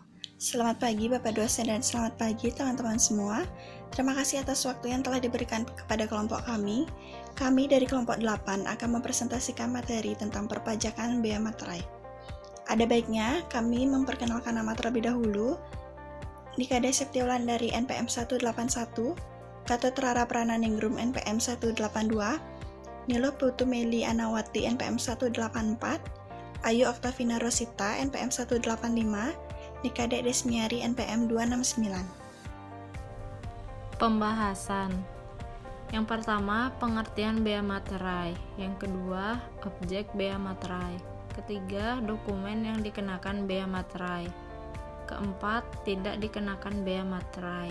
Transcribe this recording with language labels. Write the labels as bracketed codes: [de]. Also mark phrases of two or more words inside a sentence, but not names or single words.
[id] Selamat pagi Bapak dosen dan selamat pagi teman-teman semua. Terima kasih atas waktu yang telah diberikan kepada kelompok kami. Kami dari kelompok 8 akan mempresentasikan materi tentang perpajakan bea materai. Ada baiknya kami memperkenalkan nama terlebih dahulu. Nikade Septiaulandari NPM 181, Gatot Rara Prananingrum NPM 182, Nilo Putumeli Anawati NPM 184, Ayu Oktavina Rosita NPM 185, Nikade Desmiari NPM 269. Pembahasan. Yang pertama, pengertian bea materai. Yang kedua, objek bea materai. Ketiga, dokumen yang dikenakan bea materai. Keempat, tidak dikenakan bea materai.